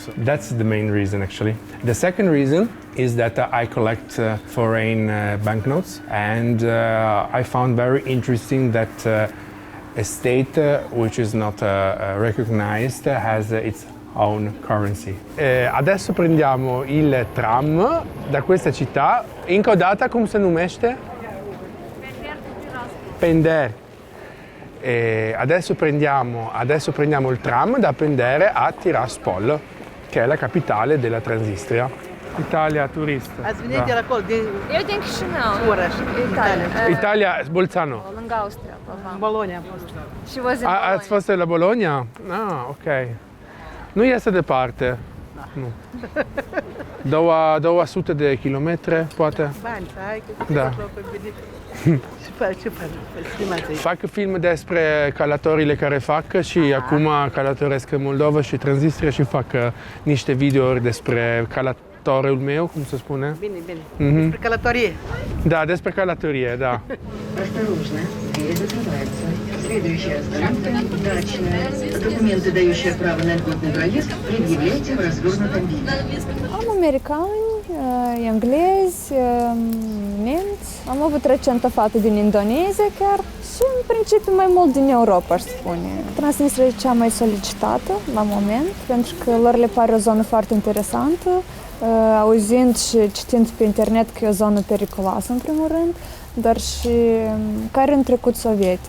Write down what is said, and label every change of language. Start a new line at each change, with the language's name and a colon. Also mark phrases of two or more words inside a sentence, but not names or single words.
English: That's the main reason, actually. The second reason is that I collect foreign banknotes, and I found very interesting that a state which is not recognized has its own currency.
Italian: Adesso prendiamo il tram da questa città.
Romanian: Încă o dată, cum se numește? Pender.
Italian: Adesso prendiamo il tram da Pendere a Tiraspol, che è la capitale della Transnistria.
Romanian: Italia, Turist. Ați venit de acolo, de Eu think și nu. oraș. Italia. Italia, Bolzano. Lângă Austria. În Bologna am fost.
English: She was in Bologna.
Romanian: Ați fost la Bologna? Ah, ok. Nu este departe. Nu. 200 de kilometri, poate. Bani, hai că Da. Ce faci? Fac film despre călătorile care fac și acum călătoresc în Moldova și Transnistria și fac niște videouri despre călătorii călătoriul meu, cum se spune? Bine, bine. Despre călătorie. Da, despre călătorie, da.
Russian: Осторожно, двери закрываются. Следующая остановка – дачная. Документы, дающие право на льготный проезд, предъявляйте в развернутом виде.
Romanian: Am americani, englezi, nemți. Am avut recent o fată din Indonezia chiar și în principiu mai mult din Europa, aș spune. Transnistria e cea mai solicitată la moment, pentru că lor le pare o zonă foarte interesantă, auzind și citind pe internet că e o zonă periculoasă în primul rând, dar și care în trecut sovietic.